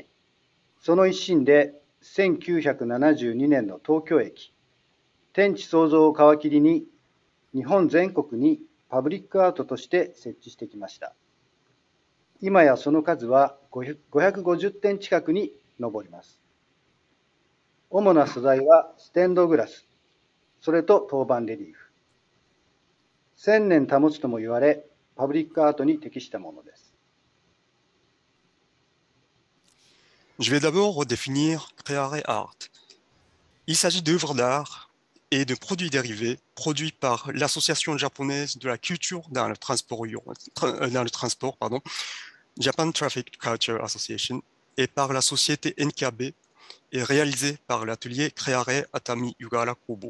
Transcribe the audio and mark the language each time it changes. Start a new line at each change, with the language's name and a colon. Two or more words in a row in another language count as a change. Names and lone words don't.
Japanese: その一心で、1972年の東京駅、天地創造を皮切りに、日本全国にパブリックアートとして設置してきました。今やその数は550点近くに上ります。主な素材はステンドグラス、それと陶板レリーフ。1000年保つとも言われ、パブリックアートに適したものです。
French: Je vais d'abord redéfinir Creare Art. Il s'agit d'œuvres d'art et de produits dérivés produits par l'Association japonaise de la culture dans le transport, Japan Traffic Culture Association, et par la société NKB et réalisés par l'atelier Creare Atami Yugara Kobo.